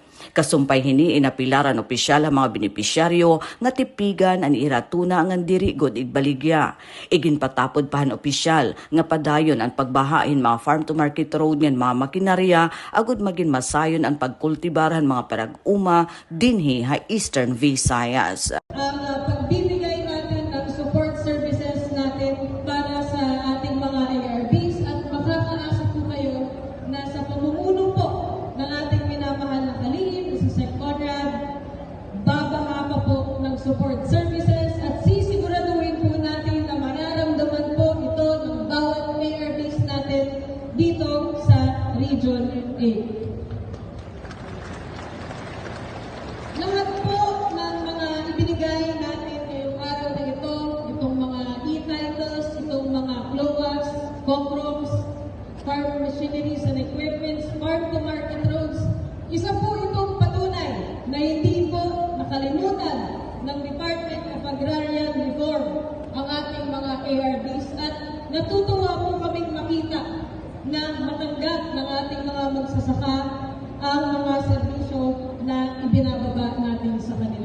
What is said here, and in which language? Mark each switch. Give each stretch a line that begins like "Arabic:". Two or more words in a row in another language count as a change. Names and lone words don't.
Waray: Kasumpay hini inapilaran opisyal ang mga benepisyaryo nga tipigan ang iratuna ang diri god igbaligya. Igin patapod pahan opisyal nga padayon ang pagbahain mga
English: farm to market road
Waray: ngan mga makinarya agud magin masayon ang pagkultibaran mga parag-uma dinhi ha Eastern Visayas.
Filipino: Pagbibigay natin ng
English: support services
Filipino: natin para sa ating mga ARBs at makakaasa po kayo na sa pamumuno po ng ating minamahal na kalihim, si Sec Conrad, babaha pa po ng
English: support services
Filipino: at sisiguraduhin po natin na mararamdaman po ito ng bawat ARBs natin dito sa Region 8. Lahat po ng mga ibinigay natin ngayong araw na ito, itong mga e-titles, itong mga CLOAS, COMROMs,
English: farm machineries and equipments, farm-to-market roads,
Filipino: isa po itong patunay na hindi po nakalimutan ng Department of Agrarian Reform ang ating mga ARBs at natutuwa po kaming makita na matanggap ng ating mga magsasaka ang mga serbisyo na ibinababa natin sa kanila.